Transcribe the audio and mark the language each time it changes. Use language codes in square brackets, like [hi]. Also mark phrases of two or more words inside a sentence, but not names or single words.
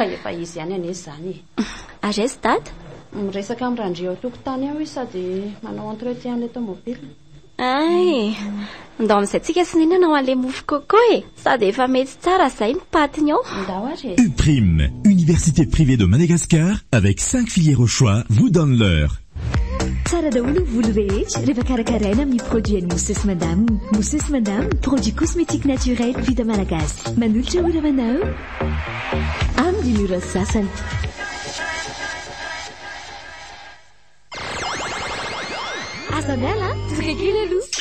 [mg] Efa izy ihany ane zany. Aresy dada miresaka amin'ny randrio tokotany aho sady manao entretien [fr] le tomobile. [mg] Ay ndao amin'izay tsika sinina nao an'le mofo coco e. Sady efa mety tsara zay ny patiny ao. [fr] UPRIM, Université privée de Madagascar, avec 5 filières au choix, vous donne l'heure. [mg] Tsara daholo volo rehetra rehefa karakaraina amin'ny produit an'i Moses Madame. [fr] Moses Madame, produit cosmétique naturel [mg] vita malagasy. Manolotra ho ravanao amin'ny mura sasany. Azamela, tokakely aloha.